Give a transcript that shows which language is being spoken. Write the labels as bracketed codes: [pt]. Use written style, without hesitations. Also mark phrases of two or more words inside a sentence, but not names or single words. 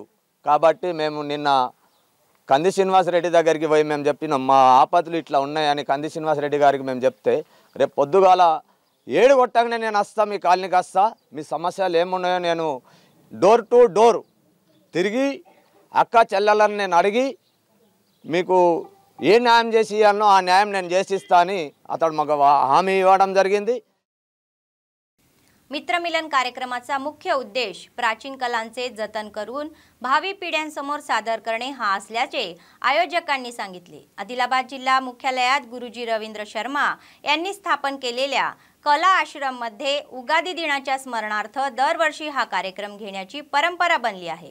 [te] కాబట్టి మేము నిన్న కంది శ్రీనివాస్ రెడ్డి దగ్గరికి పోయి మేము చెప్పినాం, మా ఆపదలు ఇట్లా ఉన్నాయని కంది శ్రీనివాస్ రెడ్డి గారికి మేము చెప్తే, రేపు పొద్దుగాల 7 కొట్టగానే నేను వస్తా, మీ కాలనీకి వస్తా, మీ సమస్యలు ఏమున్నాయో నేను [en] door to door [te] తిరిగి అక్క చెల్లెలను నేను అడిగి మీకు ఏ న్యాయం చేసి ఇవ్వాలనో ఆ న్యాయం నేను చేసిస్తా అని అతడు మాకు హామీ इव्वడం జరిగింది. [mr] मित्रमिलन कार्यक्रमाचा मुख्य उद्देश प्राचीन कलांचे जतन करून भावी पिढ्यांसमोर सादर करणे हा असल्याचे आयोजकांनी सांगितले. आदिलाबाद जिल्हा मुख्यालयात गुरुजी रवींद्र शर्मा यांनी स्थापन केलेल्या कला आश्रम मध्ये उगादी दिनाच्या स्मरणार्थ दरवर्षी हा कार्यक्रम घेण्याची परंपरा बनली आहे.